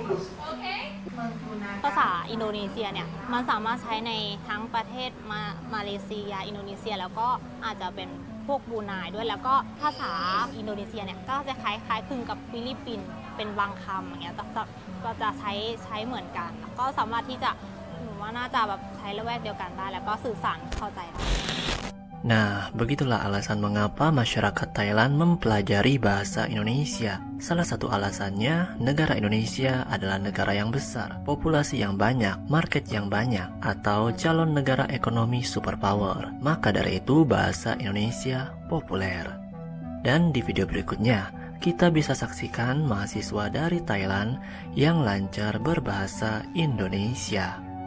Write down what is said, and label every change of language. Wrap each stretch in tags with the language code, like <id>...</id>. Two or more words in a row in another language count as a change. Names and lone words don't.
<th>ภาษาอินโดนีเซียเนี่ยมันสามารถใช้ในทั้งประเทศมาเลเซียอินโดนีเซียแล้วก็อาจจะเป็นพวกบรูไนด้วยแล้วก็ภาษาอินโดนีเซียเนี่ยก็จะคล้ายคลึงกับฟิลิปปินส์เป็นบางคำอย่างเงี้ยก็จะใช้เหมือนกันก็สามารถที่จะหนูว่าน่าจะแบบใช้ละแวกเดียวกันได้แล้วก็สื่อสารเข้าใจได้</th> <id>Nah, begitulah alasan mengapa masyarakat Thailand mempelajari bahasa Indonesia. Salah satu alasannya, negara Indonesia adalah negara yang besar, populasi yang banyak, market yang banyak, atau calon negara ekonomi superpower. Maka dari itu bahasa Indonesia populer. Dan di video berikutnya, kita bisa saksikan mahasiswa dari Thailand yang lancar berbahasa Indonesia.</id>